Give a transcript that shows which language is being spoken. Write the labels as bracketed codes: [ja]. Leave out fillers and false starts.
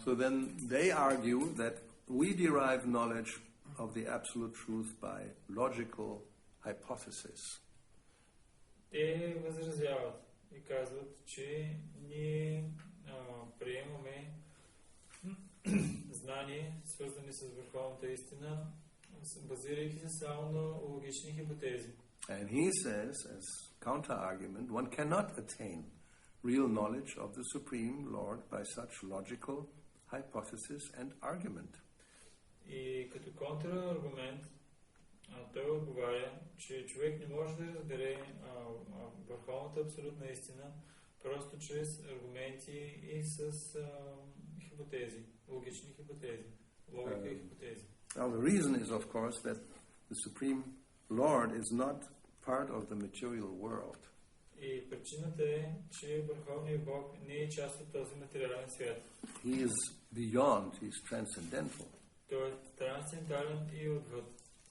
[en] So then they argue that we derive knowledge of the absolute truth by logical hypothesis. [bg] Те възразяват и казват, че ние приемаме знание, свързани с върховната истина, базирайки се само на логични хипотези. [en] And he says, as counter-argument, one cannot attain real knowledge of the Supreme Lord by such logical hypothesis and argument. [bg] И като контраргумент, той отговаря, че човек не може да разбере върховната абсолютна истина просто чрез аргументи и с хипотези, логични хипотези, логика и хипотези. [en] Now the reason is, of course, that the Supreme Lord is not part of the material world. [bg] И причината е, че Върховният Бог не е част от този материален свят. [en] He is beyond, he is transcendental. [bg] Той е трансцендентален и отвъд.